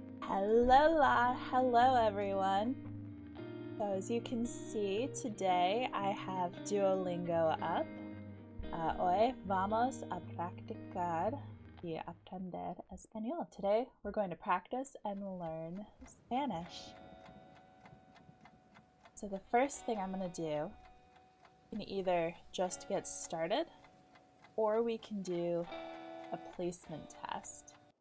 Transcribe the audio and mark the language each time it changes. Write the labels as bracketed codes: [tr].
[en] Hellola, hello everyone. So as you can see, today I have Duolingo up. [es] Hoy vamos a practicar y aprender español. [en] Today we're going to practice and learn Spanish. So the first thing I'm going to do, you can either just get started or we can do a placement test.